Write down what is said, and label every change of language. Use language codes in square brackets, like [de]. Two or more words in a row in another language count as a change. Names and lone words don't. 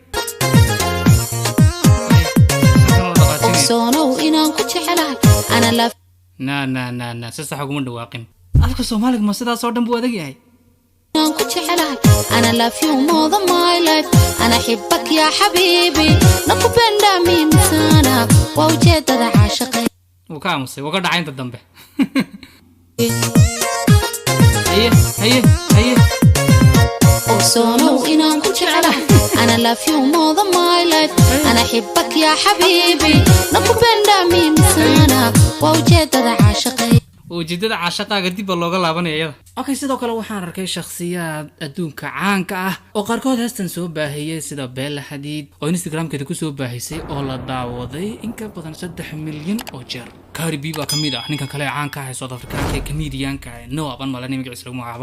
[so] ogsoonow inaan ku jecelahay ana love na si sax uguma dhawaaqin. afka Soomaaliga ma sidaas oo dhan buu adag yahay. inaan ku jecelahay ana [en] love you more than my life [ar] أنا أحبك يا حبيبي [sw] nakupenda mimi sana [so] waa ujeedada caashaqayga. wuu ka aamusay wuu ka dhacay inta dambe. haye ogsoonow inaan ku jecelahay ana [en] love you more than my life [ar] أنا أحبك يا حبيبي [sw] nakupenda mimi sana [so] waa ujeedada caashaqayga. ujeedada caashaqaaga dib looga laabanaya iyada. okay sidoo kale waxaan arkay shakhsiyaad adduunka caanka ah oo qaarkood heestan soo baahiyay sida Bella Hadid oo Instagram-keeda ku soo baahisay oo la daawaday in ka badan 3 milyan oo jeer. Cardi B baa kamid ah ninkan kale caanka ah ee South Africa-ka ee comedian-ka Noah Ban Malani magaciisa lagu magacaabo.